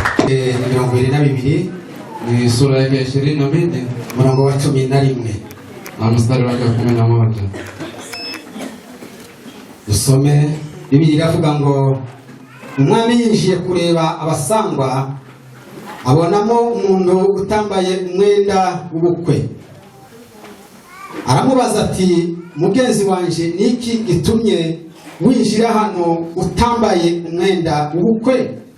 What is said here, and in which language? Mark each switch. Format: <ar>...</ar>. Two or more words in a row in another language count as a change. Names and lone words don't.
<sw>Ni sura yake 22</sw> <rw>murongo wa 11.</rw> <sw>na mstari wake wa 11.</sw> <rw>Dusome Bibiliya iravuga ngo umwami yinjiye kureba abasangwa abonamo umuntu utambaye umwenda w'ubukwe. Aramubaza ati, mugenzi wanje, niki gitumye winjira hano utambaye umwenda w'ubukwe?</rw>